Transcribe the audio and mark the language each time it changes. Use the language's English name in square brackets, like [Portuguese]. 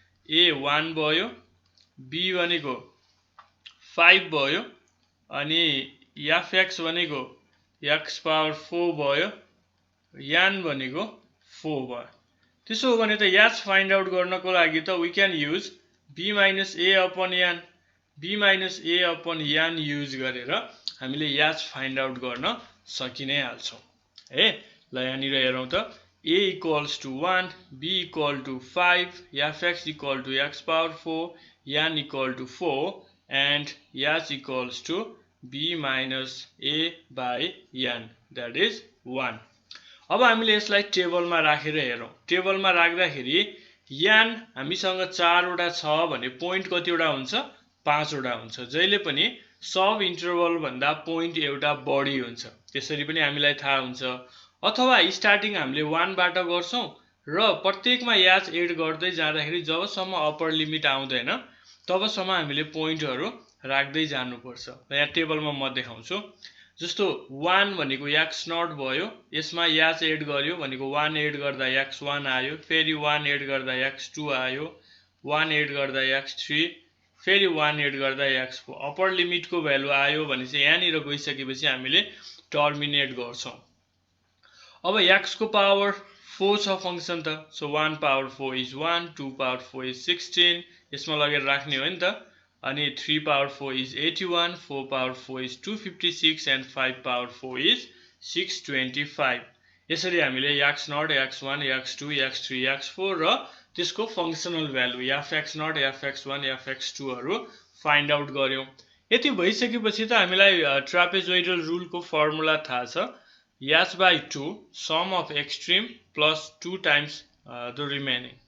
[Nepali] a 1 भयो, b भनेको 5 भयो अनि fx भनेको x पावर 4 भयो, यान भनेको 4 भयो। त्यसो हो भने त याच फाइन्ड आउट गर्नको लागि त [English] we can use b minus a upon yan, [Nepali] b minus a upon yan use गरेर हामीले याच फाइन्ड आउट गर्न सकि नै हाल्छौं है। ल यहाँनिर हेरौं त [English] a equals to 1, b equal to 5, fx equal to x power 4, yan equal to 4 and yach equals to b minus a by yan, that is 1। [Nepali] अब हामीले यसलाई टेबलमा राखेर हेरौं। टेबलमा राख्दाखेरि यान हामीसँग 4 वटा छ भने पोइन्ट कतिवटा हुन्छ? 5 वटा हुन्छ। जहिले पनि सब इन्टरभल भन्दा पोइन्ट एउटा बढी हुन्छ, त्यसरी पनि हामीलाई थाहा हुन्छ। अथवा स्टार्टिङ हामीले 1 बाट गर्छौं र प्रत्येकमा याच एड गर्दै जाँदाखेरि जबसम्म अप्पर लिमिट आउँदैन तबसम्म हामीले पोइन्टहरु राख्दै जानुपर्छ। यहाँ टेबलमा म देखाउँछु। जस्तो 1 भनेको x0 भयो, यसमा याच एड गर्यो भनेको 1 एड गर्दा x1 आयो, फेरि 1 एड गर्दा x2 आयो, 1 एड गर्दा x3, फेरि 1 एड गर्दा x4। अप्पर लिमिटको भ्यालु आयो भने चाहिँ यहाँनिर गइसकेपछि हामीले टर्मिनेट गर्छौं। अब x को पावर 4 छ फंक्सन त, so 1 power 4 is 1, 2 power 4 is 16, यसमा लगेर राख्ने हो नि त। [English] अनि 3 power 4 is 81, 4 power 4 is 256 and 5 power 4 is 625। [Nepali] यसरी हामीले x0, x1, x2, x3, x4 र त्यसको functional value fx0, fx1, fx2 हरु फाइन्ड आउट गर्यौं। यति भइसकेपछि त हामीलाई ट्रापेजोइडल रुलको फर्मुला थाहा छ। याच by 2 some of extreme plus 2 times the remaining.